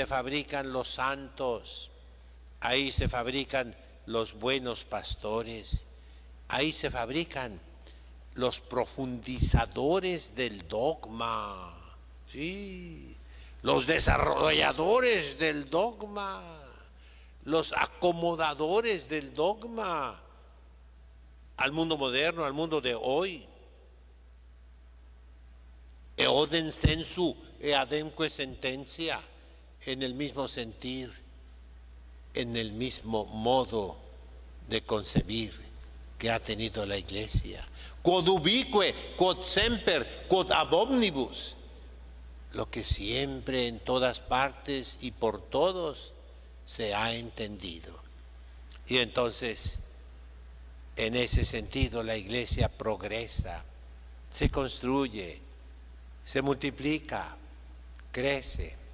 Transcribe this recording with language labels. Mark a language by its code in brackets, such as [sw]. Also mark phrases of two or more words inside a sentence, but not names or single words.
[es] fabrican los santos, ahí se fabrican los buenos pastores, ahí se fabrican los profundizadores del dogma, sí, los desarrolladores del dogma, los acomodadores del dogma al mundo moderno, al mundo de hoy. [la] Eoden sensu e ademque sentencia, [es] en el mismo sentir, en el mismo modo de concebir que ha tenido la Iglesia. [la] Quod ubique, quod semper, quod ab omnibus. [es] Lo que siempre, en todas partes y por todos se ha entendido. Y entonces, en ese sentido, la Iglesia progresa, se construye, se multiplica, crece.